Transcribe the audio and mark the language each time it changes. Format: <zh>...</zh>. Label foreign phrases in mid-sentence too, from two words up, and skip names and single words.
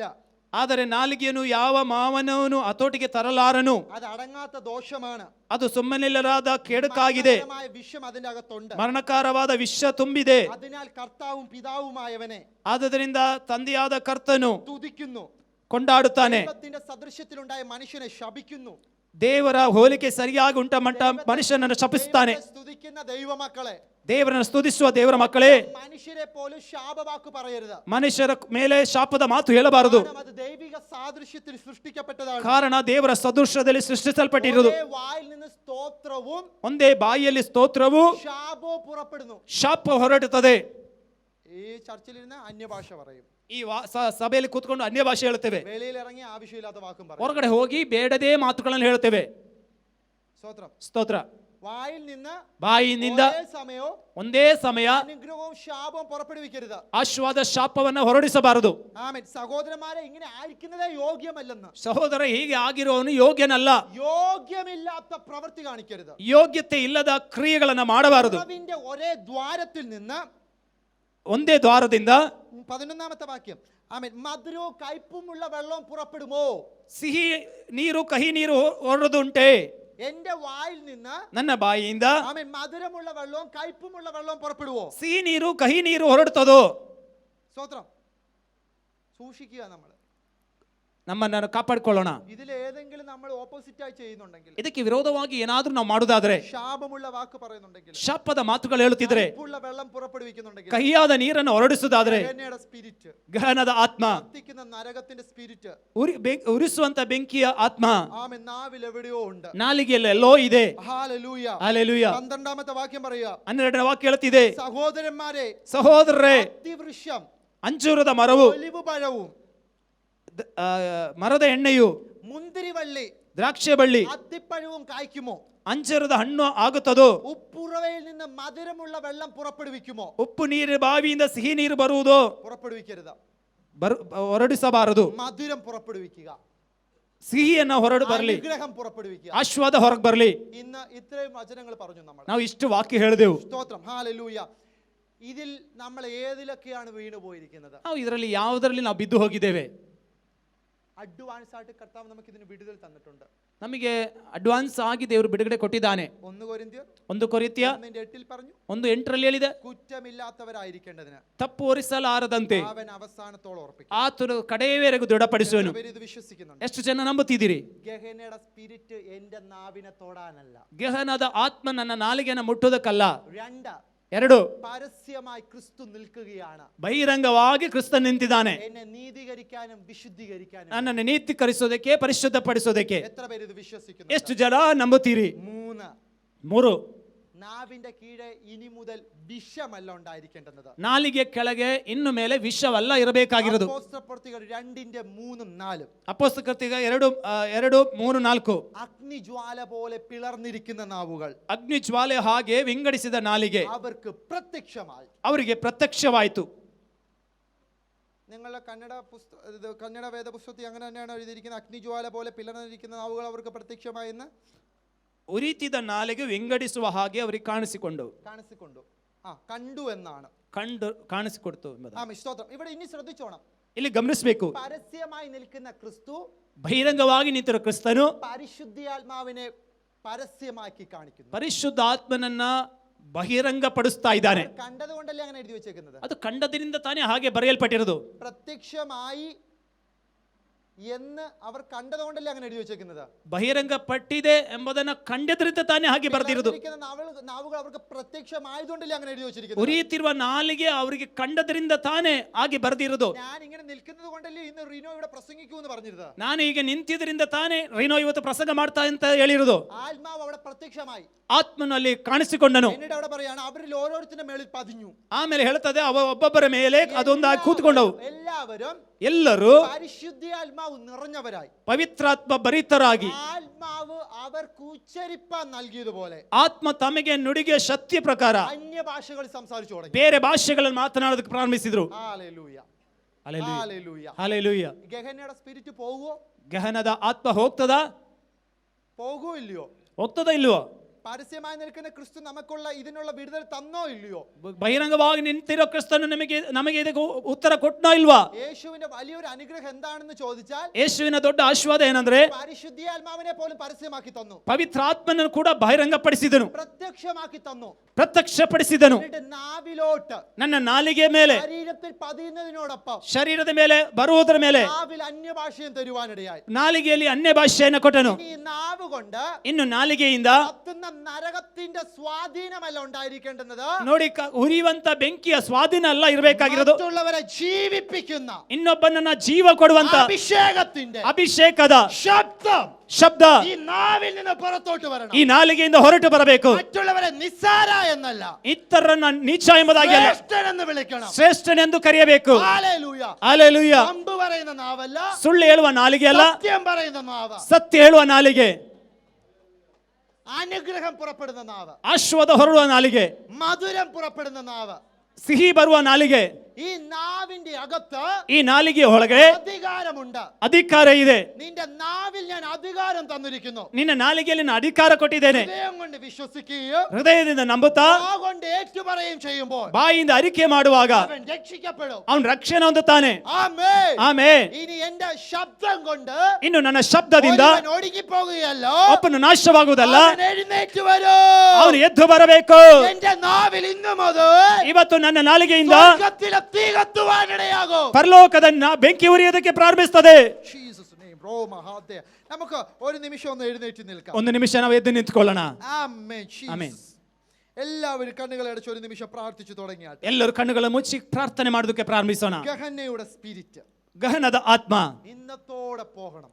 <kn>ಆದರೆ ನಾಲಿಗೆಯನ್ನು ಯಾವ ಮಾನವನು ಹತೋಟಿಗೆ ತರಲಾರನು.</kn> <ml>അത് അടങ്ങാത്ത ദോഷമാണ്.</ml> <kn>ಅದು ಸುಮ್ಮನಿಲ್ಲರಾದ ಕೆಡುಕಾಗಿದೆ.</kn> <ml>വിഷം അതിന്റെ അകത്തുണ്ട്.</ml> <kn>ಮರಣಕಾರವಾದ ವಿಷ ತುಂಬಿದೆ.</kn> <ml>അതിനാൽ കർത്താവും പിതാവുമായവനെ</ml> <kn>ಆದ್ದರಿಂದ ತಂದೆಯಾದ ಕರ್ತನು</kn> <ml>തുതിക്കുന്നു.</ml> <kn>ಕೊಂಡಾಡುತ್ತಾನೆ.</kn> <ml>ദൈവത്തിന്റെ സദൃശ്യത്തിലുണ്ടായ മനുഷ്യനെ ശപിക്കുന്നു.</ml> <kn>ದೇವರ ಹೋಲಿಕೆ ಸರಿಯಾಗಿ ಉಂಟ ಮಟ್ಟ ಮನುಷ್ಯನನ್ನು ಶಪಿಸುತ್ತಾನೆ.</kn> <ml>സ്തുതിക്കുന്ന ദൈവമക്കളെ,</ml> <kn>ದೇವರನ್ನು ಸ್ತುತಿಸುವ ದೇವರ ಮಕ್ಕಳೇ,</kn> <ml>മനുഷ്യരെ പോലും ശാപവാക്ക് പറയരുത്.</ml> <kn>ಮನುಷ್ಯರ ಮೇಲೆ ಶಾಪದ ಮಾತು ಹೇಳಬಾರದು.</kn> <ml>അത് ദൈവിക സാദൃശ്യത്തിൽ സൃഷ്ടിക്കപ്പെട്ടതാണ്.</ml> <kn>ಕಾರಣ ದೇವರ ಸದೃಶ್ಯದಲ್ಲಿ ಸೃಷ್ಟಿಸಲ್ಪಟ್ಟಿರುವುದು.</kn> <ml>വായിൽ നിന്ന് സ്തോത്രവും</ml> <kn>ಒಂದೇ ಬಾಯಿಯಲ್ಲಿ ಸ್ತೋತ್ರವು</kn> <ml>ശാപവും പുറപ്പെടുന്നു.</ml> <kn>ಶಾಪ ಹೊರಡುತ್ತದೆ.</kn> <ml>ഈ ചർച്ചിലിരുന്ന് അന്യഭാഷ പറയും.</ml> <kn>ಈ ಸಭೆಯಲ್ಲಿ ಕೂತ್ಕೊಂಡು ಅನ್ಯ ಭಾಷೆ ಹೇಳುತ್ತೇವೆ.</kn> <ml>വെളിയിൽ ഇറങ്ങി ആവശ്യമില്ലാത്ത വാക്കും പറയും.</ml> <kn>ಹೊರಗಡೆ ಹೋಗಿ ಬೇಡದೇ ಮಾತುಗಳನ್ನು ಹೇಳುತ್ತೇವೆ.</kn> <ml>സ്തോത്രം,</ml> <kn>ಸ್ತೋತ್ರ.</kn> <ml>വായിൽ നിന്ന്</ml> <kn>ಬಾಯಿನಿಂದ ಒಂದೇ ಸಮಯ</kn> <ml>അനുഗ്രഹവും ശാപവും പുറപ്പെടുവിക്കരുത്.</ml> <kn>ಆಶೀರ್ವಾದ ಶಾಪವನ್ನು ಹೊರಡಿಸಬಾರದು.</kn> <ml>ആമേൻ. സഹോദരന്മാരെ, ഇങ്ങനെ ആയിരിക്കുന്നതേ യോഗ്യമല്ലെന്ന്.</ml> <kn>ಸಹೋದರ, ಹೀಗೆ ಆಗಿರುವವನು ಯೋಗ್ಯನಲ್ಲ.</kn> <ml>യോഗ്യമില്ലാത്ത പ്രവൃത്തി കാണിക്കരുത്.</ml> <kn>ಯೋಗ್ಯತೆ ಇಲ್ಲದ ಕ್ರಿಯೆಗಳನ್ನು ಮಾಡಬಾರದು.</kn> <ml>അതിന്റെ ഒരേ ദ്വാരത്തിൽ നിന്ന്,</ml> <kn>ಒಂದೇ ದ್ವಾರದಿಂದ</kn> <ml>11-ാമത്തെ വാക്യം, ആമേൻ, മധുരവും കയ്പുമുള്ള വെള്ളം പുറപ്പെടുമോ?</ml> <kn>ಸಿಹಿ ನೀರು ಕಹಿ ನೀರು ಹೊರಡುದುಂಟೆ?</kn> <ml>എന്റെ വായിൽ നിന്ന്,</ml> <kn>ನನ್ನ ಬಾಯಿಯಿಂದ,</kn> <ml>ആമേൻ, മധുരമുള്ള വെള്ളവും കയ്പുമുള്ള വെള്ളവും പുറപ്പെടുവോ?</ml> <kn>ಸಿಹಿ ನೀರು ಕಹಿ ನೀರು ಹೊರಡುತ್ತದೋ?</kn> <ml>സ്തോത്രം. സൂക്ഷിക്കുക, നമ്മൾ</ml> <kn>ನಮ್ಮನ್ನು ಕಾಪಾಡಿಕೊಳ್ಳೋಣ.</kn> <ml>ഇതിൽ ഏതെങ്കിലും നമ്മൾ ഓപ്പോസിറ്റ് ആയി ചെയ്യുന്നുണ്ടെങ്കിൽ,</ml> <kn>ಇದಕ್ಕೆ ವಿರೋಧವಾಗಿ ಏನಾದ್ರೂ ನಾವು ಮಾಡುವುದಾದ್ರೆ,</kn> <ml>ശാപമുള്ള വാക്ക് പറയുന്നുണ്ടെങ്കിൽ,</ml> <kn>ಶಾಪದ ಮಾತುಗಳು ಹೇಳುತ್ತಿದ್ರೆ,</kn> <ml>വെള്ളം പുറപ്പെടുവിക്കുന്നുണ്ടെങ്കിൽ,</ml> <kn>ಕಹಿಯಾದ ನೀರನ್ನು ಹೊರಡಿಸುವುದಾದ್ರೆ,</kn> <ml>സ്പിരിറ്റ്,</ml> <kn>ಗಹನದ ಆತ್ಮ,</kn> <ml>കത്തിക്കുന്ന നരകത്തിന്റെ സ്പിരിറ്റ്,</ml> <kn>ಉರಿಸುವಂತ ಬೆಂಕಿಯ ಆತ್ಮ</kn> <ml>ആമേൻ, നാവിൽ എവിടെയോ ഉണ്ട്.</ml> <kn>ನಾಲಿಗೆಯಲ್ಲಿ ಎಲ್ಲೋ ಇದೆ.</kn> <ml>ഹല്ലേലൂയ,</ml> <kn>ಹಲ್ಲೆಲೂಯ.</kn> <ml>12-ാമത്തെ വാക്യം പറയുക,</ml> <kn>12ನೇ ವಾಕ್ಯ ಹೇಳುತ್ತಿದೆ,</kn> <ml>സഹോദരന്മാരെ,</ml> <kn>ಸಹೋದರರೇ,</kn> <ml>അത്തിവൃക്ഷം,</ml> <kn>ಅಂಜೂರದ ಮರವು,</kn> <ml>ഒലിവ് പഴവും,</ml> <kn>ಮರದ ಎಣ್ಣೆಯು,</kn> <ml>മുന്തിരിവള്ളി,</ml> <kn>ദ്രാಕ್ಷ ಬಳ್ಳಿ,</kn> <ml>അത്തിപ്പഴവും കായ്ക്കുമോ?</ml> <kn>ಅಂಜೂರದ ಹಣ್ಣು ಆಗುತ್ತದೋ?</kn> <ml>ഉപ്പുറവയിൽ നിന്ന് മധുരമുള്ള വെള്ളം പുറപ്പെടുവിക്കുമോ?</ml> <kn>ಉಪ್ಪು ನೀರು ಬಾವಿಯಿಂದ ಸಿಹಿ ನೀರು ಬರುವುದೋ?</kn> <ml>പുറപ്പെടുവിക്കരുത്.</ml> <kn>ಹೊರಡಿಸಬಾರದು.</kn> <ml>മധുരം പുറപ്പെടുവിക്കുക,</ml> <kn>ಸಿಹಿಯನ್ನ ಹೊರಡು ಬರಲಿ,</kn> <ml>അനുഗ്രഹം പുറപ്പെടുവിക്കുക.</ml> <kn>ಆಶೀರ್ವಾದ ಹೊರಗೆ ಬರಲಿ.</kn> <ml>ഇന്ന് ഇത്രയും വചനങ്ങൾ പറഞ്ഞു നമ്മൾ.</ml> <kn>ನಾವು ಇಷ್ಟು ವಾಕ್ಯ ಹೇಳಿದೆವು.</kn> <ml>സ്തോത്രം, ഹല്ലേലൂയ. ഇതിൽ നമ്മൾ ഏതിലൊക്കെയാണ് വീണു പോയിരിക്കുന്നത്?</ml> <kn>ನಾವು ಇದರಲ್ಲಿ ಯಾವುದರಲ್ಲಿ ನಾವು ಬಿದ್ದು ಹೋಗಿದ್ದೇವೆ?</kn> <ml>അഡ്വാൻസ് ആയിട്ട് കർത്താവ് നമുക്ക് ഇതിന് വിടുതൽ തന്നിട്ടുണ്ട്.</ml> <kn>ನಮಗೆ ಅಡ್ವಾನ್ಸ್ ಆಗಿ ದೇವರು ಬಿಡುಗಡೆ ಕೊಟ್ಟಿದ್ದಾನೆ.</kn> <ml>1 കൊരിന്ത്യർ</ml> <kn>1 ಕೊರಿಂಥ್ಯ</kn> <ml>1:8 പറഞ്ഞു,</ml> <kn>1:8 ಹೇಳಿದೆ,</kn> <ml>കുറ്റമില്ലാത്തവരായിരിക്കേണ്ടതിന്</ml> <kn>ತಪ್ಪು ಹೊರಿಸಲಾರದಂತೆ</kn> <ml>അവൻ അവസാനത്തോളം ഉറപ്പിക്കും.</ml> <kn>ಆತನು ಕಡೆಯವರೆಗೂ ದೃಢಪಡಿಸುವನು.</kn> <ml>ഇത് വിശ്വസിക്കുന്നുണ്ട്.</ml> <kn>ಎಷ್ಟು ಜನ ನಂಬುತ್ತಿದ್ದೀರಿ?</kn> <ml>ഗഹനയുടെ സ്പിരിറ്റ് എന്റെ നാവിനെ തൊടാനല്ല.</ml> <kn>ಗಹನದ ಆತ್ಮ ನನ್ನ ನಾಲಿಗೆಯನ್ನು ಮುಟ್ಟುವುದಕ್ಕಲ್ಲ.</kn> <ml>2,</ml> <kn>2,</kn> <ml>പരസ്യമായി ക്രിസ്തു നിൽക്കുകയാണ്.</ml> <kn>ಬಹಿರಂಗವಾಗಿ ಕ್ರಿಸ್ತ ನಿಂತಿದ್ದಾನೆ.</kn> <ml>എന്നെ നീതീകരിക്കാനും വിശുദ്ധീകരിക്കാനും.</ml> <kn>ನನ್ನನ್ನು ನೀತೀಕರಿಸೋದಕ್ಕೆ, ಪರಿಶುದ್ಧಪಡಿಸೋದಕ್ಕೆ.</kn> <ml>എത്ര പേര് ഇത് വിശ്വസിക്കുന്നു?</ml> <kn>ಎಷ್ಟು ಜನ ನಂಬುತ್ತೀರಿ?</kn> <ml>3,</ml> <kn>3,</kn> <ml>നാവിന്റെ കീഴെ ഇനി മുതൽ വിഷമല്ല ഉണ്ടായിരിക്കേണ്ടത്.</ml> <kn>ನಾಲಿಗೆ ಕೆಳಗೆ ಇನ್ನು ಮೇಲೆ ವಿಷವಲ್ಲ ಇರಬೇಕಾಗಿರೋದು.</kn> <ml>അപ്പോസ്തലപ്രവൃത്തികൾ 2:3-4.</ml> <kn>ಅಪೊಸ್ತಲಕೃತ್ಯ 2:3, 4.</kn> <ml>അഗ്നിജ്വാല പോലെ പിളർന്നിരിക്കുന്ന നാവുകൾ</ml> <kn>ಅಗ್ನಿ ಜ್ವಾಲೆ ಹಾಗೆ ವಿಂಗಡಿಸಿದ ನಾಲಿಗೆ</kn> <ml>അവർക്ക് പ്രത്യക്ഷമായി.</ml> <kn>ಅವರಿಗೆ ಪ್ರತ್ಯಕ್ಷವಾಯಿತು.</kn> <ml>നിങ്ങളുടെ കന്നഡ വേദപുസ്തകത്തിൽ അങ്ങനെ തന്നെയാണ് എഴുതിയിരിക്കുന്നത്. അഗ്നിജ്വാല പോലെ പിളർന്നിരിക്കുന്ന നാവുകൾ അവർക്ക് പ്രത്യക്ഷമായെന്ന്.</ml> <kn>ಉರಿತಿದ ನಾಲಿಗೆ ವಿಂಗಡಿಸುವ ಹಾಗೆ ಅವರಿಗೆ ಕಾಣಿಸಿಕೊಂಡು.</kn> <ml>കണ്ടു എന്നാണ്.</ml> <kn>ಕಾಣಿಸಿಕೊಡ್ತು ಎಂಬುದಾಗಿ.</kn> <ml>ആമേൻ, സ്തോത്രം. ഇവിടെ ഇനി ശ്രദ്ധിച്ചോണം,</ml> <kn>ಇಲ್ಲಿ ಗಮನಿಸಬೇಕು,</kn> <ml>പരസ്യമായി നിൽക്കുന്ന ക്രിസ്തു</ml> <kn>ಬಹಿರಂಗವಾಗಿ ನಿಂತಿರೋ ಕ್ರಿಸ್ತನು</kn> <ml>പരിശുദ്ധാത്മാവിനെ പരസ്യമാക്കി കാണിക്കുന്നു.</ml> <kn>ಪರಿಶುದ್ಧ ಆತ್ಮನನ್ನ ಬಹಿರಂಗ ಪಡಿಸ್ತಾ ಇದ್ದಾನೆ.</kn> <ml>കണ്ടതുകൊണ്ടല്ലേ അങ്ങനെ എഴുതി വെച്ചേക്കുന്നത്?</ml> <kn>ಅದು ಕಂಡದ್ರಿಂದ ತಾನೇ ಹಾಗೆ ಬರೆಯಲ್ಪಟ್ಟಿರೋದು.</kn> <ml>പ്രത്യക്ഷമായി എന്ന് അവർ കണ്ടതുകൊണ്ടല്ലേ അങ്ങനെ എഴുതി വെച്ചേക്കുന്നത്?</ml> <kn>ಬಹಿರಂಗ ಪಟ್ಟಿದೆ ಎಂಬುದನ್ನ ಕಂಡದ್ರಿಂದ ತಾನೇ ಹಾಗೆ ಬರೆದಿರೋದು.</kn> <ml>നാവുകൾ അവർക്ക് പ്രത്യക്ഷമായതുകൊണ്ടല്ലേ അങ്ങനെ ಎഴുതി വെച്ചിരിക്കുന്നത്?</ml> <kn>ಉರಿಯುತ್ತಿರುವ ನಾಲಿಗೆ ಅವರಿಗೆ ಕಂಡದ್ರಿಂದ ತಾನೇ ಹಾಗೆ ಬರೆದಿರೋದು.</kn> <ml>ഞാൻ ഇങ്ങനെ നിൽക്കുന്നത് കൊണ്ടല്ലേ ഇന്ന് റിനോ ഇവിടെ പ്രസംഗിക്കുമെന്ന് പറഞ്ഞിരുന്നത്?</ml> <kn>ನಾನು ಈಗ ನಿಂತಿದ್ರಿಂದ ತಾನೇ ರೈನೋ ಇವತ್ತು ಪ್ರಸಂಗ ಮಾಡ್ತಾ ಅಂತ ಹೇಳಿರೋದು.</kn> <ml>ആത്മാവ് അവിടെ പ്രത്യക്ഷമായി,</ml> <kn>ಆತ್ಮನು ಅಲ್ಲಿ ಕಾಣಿಸಿಕೊಂಡನು.</kn> <ml>എന്നിട്ട് അവിടെ പറയാണ് അവരിൽ ഓരോരുത്തരുടെ മേളിൽ പതിഞ്ഞു.</ml> <kn>ಆಮೇಲೆ ಹೇಳ್ತದೆ ಒಬ್ಬೊಬ್ಬರ ಮೇಲೆ ಅದೊಂದಾಗಿ ಕೂತ್ಕೊಂಡವು. ಎಲ್ಲರೂ</kn> <ml>പരിശുദ്ധാത്മാവ് നിറഞ്ഞവരായി,</ml> <kn>ಪವಿತ್ರಾತ್ಮ ಭರಿತರಾಗಿ,</kn> <ml>ആത്മാവ് അവർക്ക് ഉച്ചരിപ്പാൻ നൽകിയതുപോലെ</ml> <kn>ಆತ್ಮ ತಮಗೆ ನುಡಿಗೆ ಶಕ್ತಿ ಪ್ರಕಾರ</kn> <ml>അന്യഭാഷകളിൽ സംസാരിച്ചു തുടങ്ങി.</ml> <kn>ಬೇರೆ ಭಾಷೆಗಳನ್ನು ಮಾತನಾಡೋದಕ್ಕೆ ಪ್ರಾರಂಭಿಸಿದ್ರು.</kn> <ml>ഹല്ലേലൂയ,</ml> <kn>ಹಲ್ಲೆಲೂಯಾ,</kn> <ml>ഹല്ലേലൂയ.</ml> <kn>ಹಲ್ಲೆಲೂಯಾ.</kn> <ml>ഗഹനയുടെ സ്പിരിറ്റ് പോകുവോ?</ml> <kn>ಗಹನದ ಆತ್ಮ ಹೋಗ್ತದಾ?</kn> <ml>പോകുവോ ഇല്ലയോ?</ml> <kn>ಹೋಗ್ತದಾ ಇಲ್ವೋ?</kn> <ml>പരസ്യമായി നിൽക്കുന്ന ക്രിസ്തു നമുക്കുള്ള ഇതിനുള്ള വിടുതൽ തന്നോ ഇല്ലയോ?</ml> <kn>ಬಹಿರಂಗವಾಗಿ ನಿಂತಿರೋ ಕ್ರಿಸ್ತನು ನಮಗೆ ಇದಕ್ಕೆ ಉತ್ತರ ಕೊಟ್ಟನೋ ಇಲ್ವಾ?</kn> <ml>യേശുവിന്റെ വലിയൊരു അനുഗ്രഹം എന്താണെന്ന് ചോദിച്ചാൽ</ml> <kn>ಯೇಸುವಿನ ದೊಡ್ಡ ಆಶೀರ್ವಾದ ಏನಂದ್ರೆ</kn> <ml>പരിശുദ്ധാത്മാവിനെ പോലും പരസ്യമാക്കി തന്നു,</ml> <kn>ಪವಿತ್ರಾತ್ಮನನ್ನು ಕೂಡ ಬಹಿರಂಗಪಡಿಸಿದನು,</kn> <ml>പ്രത്യക്ഷമാക്കി തന്നു,</ml> <kn>ಪ್ರತ್ಯಕ್ಷಪಡಿಸಿದನು.</kn> <ml>എന്നിട്ട് നാവിലോട്ട്,</ml> <kn>ನನ್ನ നാಲಿಗೆ ಮೇಲೆ,</kn> <ml>ശരീരത്തിൽ പതിയുന്നതിനോടൊപ്പം</ml> <kn>ಶರೀರದ ಮೇಲೆ ಬರುವುದರ ಮೇಲೆ</kn> <ml>നാവിൽ അന്യഭാഷയും തരുവാനിടയായി.</ml> <kn>ನಾಲಿಗೆಯಲ್ಲಿ ಅನ್ಯ ಭಾಷೆಯನ್ನು ಕೊಟ್ಟನು.</kn> <ml>ഈ നാവ് കൊണ്ട്</ml> <kn>ಇನ್ನು ನಾಲಿಗೆಯಿಂದ</kn> <ml>കത്തുന്ന നരകത്തിന്റെ സ്വാധീനമല്ല ഉണ്ടായിരിക്കേണ്ടത്,</ml> <kn>ನೋಡಿ ಉರಿಯುವಂತ ಬೆಂಕಿಯ ಸ್ವಾಧೀನ ಅಲ್ಲ ಇರಬೇಕಾಗಿರೋದು,</kn> <ml>മറ്റുള്ളവരെ ജീവിപ്പിക്കുന്ന</ml> <kn>ಇನ್ನೊಬ್ಬನನ್ನ ಜೀವ ಕೊಡುವಂತ</kn> <ml>അഭിഷേകത്തിന്റെ</ml> <kn>ಅಭಿಷೇಕದ ಶಬ್ದ</kn> <ml>ഈ നാവിൽ നിന്ന് പുറത്തോട്ട് വരണം.</ml> <kn>ಈ ನಾಲಿಗೆಯಿಂದ ಹೊರಟು ಬರಬೇಕು.</kn> <ml>മറ്റുള്ളവരെ നിസ്സാര എന്നല്ല,</ml> <kn>ಇತರರನ್ನ ನೀಚ ಎಂಬುದಾಗಿ ಅಲ್ಲ,</kn> <ml>ശ്രേഷ്ഠനെന്ന് വിളിക്കണം.</ml> <kn>ಶ್ರೇಷ್ಠನೆಂದು ಕರೆಯಬೇಕು.</kn> <ml>ഹല്ലേലൂയ,</ml> <kn>ಹಲ್ಲೆಲೂಯ.</kn> <ml>അമ്പ് പറയുന്ന നാവല്ല,</ml> <kn>ಸುಳ್ಳು ಹೇಳುವ ನಾಲಿಗೆ ಅಲ್ಲ,</kn> <ml>സത്യം പറയുന്ന നാവ്,</ml> <kn>ಸತ್ಯ ಹೇಳುವ ನಾಲಿಗೆ,</kn> <ml>അനുഗ്രഹം പുറപ്പെടുന്ന നാവ്,</ml> <kn>ಆಶೀರ್ವಾದ ಹೊರಡುವ ನಾಲಿಗೆ,</kn> <ml>മധുരം പുറപ്പെടുന്ന നാവ്.</ml> <kn>ಸಿಹಿ ಬರುವ ನಾಲಿಗೆ.</kn> <ml>ഈ നാവിന്റെ അകത്ത്</ml> <kn>ಈ ನಾಲಿಗೆ ಒಳಗೆ</kn> <ml>അധികാരമുണ്ട്,</ml> <kn>ಅಧಿಕಾರ ಇದೆ.</kn> <ml>നിന്റെ നാവിൽ ഞാൻ അധികാരം തന്നിരിക്കുന്നു.</ml> <kn>ನಿನ್ನ ನಾಲಿಗೆಯಲ್ಲಿ ನಾನು ಅಧಿಕಾರ ಕೊಟ್ಟಿದ್ದೇನೆ.</kn> <ml>ഹൃദയം കൊണ്ട് വിശ്വസിക്കുകയും</ml> <kn>ಹೃದಯದಿಂದ ನಂಬುತ್ತಾ</kn> <ml>കൊണ്ട് ഏറ്റുപറയുകയും ചെയ്യുമ്പോൾ</ml> <kn>ಬಾಯಿಂದ ಅರಿಕೆ ಮಾಡುವಾಗ</kn> <ml>അവൻ രക്ഷിക്കപ്പെടും.</ml> <kn>ಅವನು ರಕ್ಷಣೆ ಹೊಂದುತ್ತಾನೆ.</kn> <ml>ആമേൻ.</ml> <kn>ಆಮೆನ್.</kn> <ml>ഇനി എന്റെ ശബ്ദം കൊണ്ട്</ml> <kn>ಇನ್ನು ನನ್ನ ಶಬ್ದದಿಂದ</kn> <ml>ഒരുവൻ ഒടുങ്ങിപ്പോകുകയല്ലോ,</ml> <kn>ಒಬ್ಬನು ನಾಶವಾಗುವುದಲ್ಲ,</kn> <ml>അവൻ എഴുന്നേറ്റ് വരും.</ml> <kn>ಅವನು ಎದ್ದು ಬರಬೇಕು.</kn> <ml>എന്റെ നാവിൽ ഇന്നു മുതൽ</ml> <kn>ಇವತ್ತು ನನ್ನ ನಾಲಿಗೆಯಿಂದ</kn> <ml>സ്വർഗ്ഗത്തിലെ തീ കത്തുവാനിടയാകും.</ml> <kn>ಪರಲೋಕದ ಬೆಂಕಿ ಉರಿಯೋದಕ್ಕೆ ಪ್ರಾರಂಭಿಸುತ್ತದೆ.</kn> <ml>നമുക്ക് ഒരു നിമിഷം ഒന്ന് എഴുന്നേറ്റ് നിൽക്കാം.</ml> <kn>ಒಂದು ನಿಮಿಷ ನಾವು ಎದ್ದು ನಿಂತ್ಕೊಳ್ಳೋಣ.</kn> <ml>ആമേൻ.</ml> <kn>ಆಮೆನ್.</kn> <ml>എല്ലാവരും കണ്ണുകളെ അടച്ച് ഒരു നിമിഷം പ്രാർത്ഥിച്ചു തുടങ്ങിയാട്ടെ.</ml> <kn>ಎಲ್ಲರೂ ಕಣ್ಣುಗಳ ಮುಚ್ಚಿ ಪ್ರಾರ್ಥನೆ ಮಾಡೋದಕ್ಕೆ ಪ್ರಾರಂಭಿಸೋಣ.</kn> <ml>ഗഹനയുടെ സ്പിരിറ്റ്,</ml> <kn>ಗಹನದ ಆತ್ಮ</kn> <ml>ഇന്നത്തോടെ പോകണം.</ml>